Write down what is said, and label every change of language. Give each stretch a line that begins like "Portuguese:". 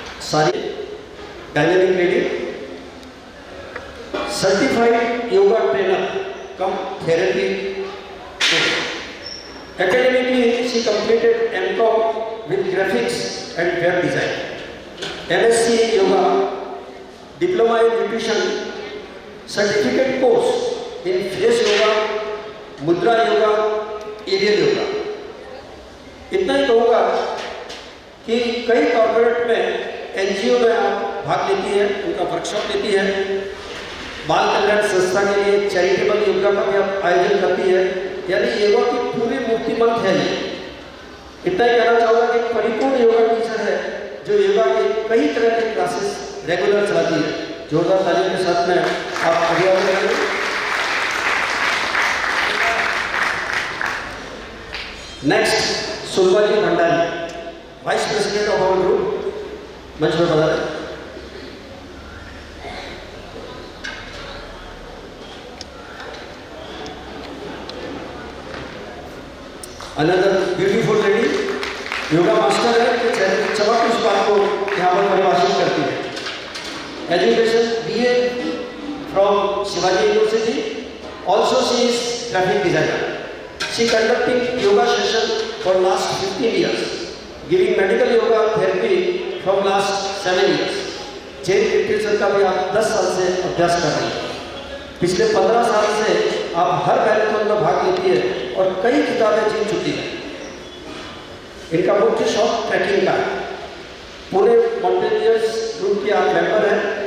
English: सारी dynamic lady, certified yoga trainer cum therapy coach. Academically, she completed M.Com with graphics and web design, MSc Yoga, Diploma in Nutrition, Certificate course in Face Yoga, Mudra Yoga, Aerial Yoga।
Hindi: इतना ही कहूँगा कि कई corporate में NGO में आप भाग लेती है, उनका वर्कशॉप लेती है। बाल कल्याण संस्था के लिए चैरिटेबल योगा का भी आप आयोजन करती है। यानी योगा की पूरी मूर्तिमंत है ये। इतना ही कहना चाहूँगा कि परिपूर्ण योगा टीचर है जो योगा के कई तरह के क्लासेस रेगुलर चलाती है। जोरदार तालियों के साथ में आप अभिवादन करें।
English: next Sulabha ji Bhandari, vice president of our group,
Hindi: मंच पर पधारें।
English: another beautiful lady,
Hindi: yoga master है, कि चेहरे की चमक उस बात को यहाँ पर परिभाषित करती है।
English: Education BA from Shivaji university, also she is graphic designer. She conducting yoga session for last 15 years, giving medical yoga therapy from last 7 years.
Hindi: Jain literature का भी आप 10 साल से अभ्यास कर रही हैं। पिछले 15 साल से आप हर मैराथन में भाग लेती है और कई किताबें जीत चुकी हैं। इनका मुख्य शौक ट्रैकिंग का है। पुणे माउंटेनियर्स ग्रुप के आप मेंबर हैं।